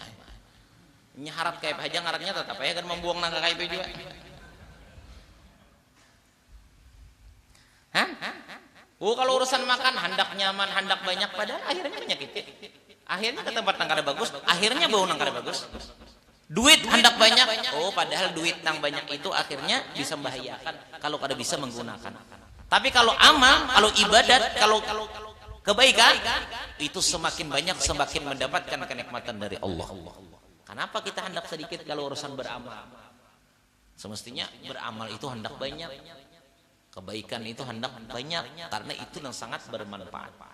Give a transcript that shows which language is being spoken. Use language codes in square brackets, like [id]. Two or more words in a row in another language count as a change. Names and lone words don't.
[bjn] Nyaharap kayak aja ngarannya tetap ya kan membuang nangka kayak itu juga. Kalau urusan makan hendak nyaman, hendak banyak, padahal akhirnya menyakiti. Akhirnya ke tempat nangka bagus, akhirnya bau nangka bagus. Duit hendak banyak, oh padahal duit yang banyak itu akhirnya bisa membahayakan kalau kada bisa menggunakan. [id] Tapi kalau amal, kalau ibadat, kalau kebaikan, itu semakin banyak semakin mendapatkan kenikmatan dari Allah. Kenapa kita hendak sedikit kalau urusan beramal? Semestinya beramal itu hendak banyak, kebaikan itu hendak banyak, karena itu yang sangat bermanfaat.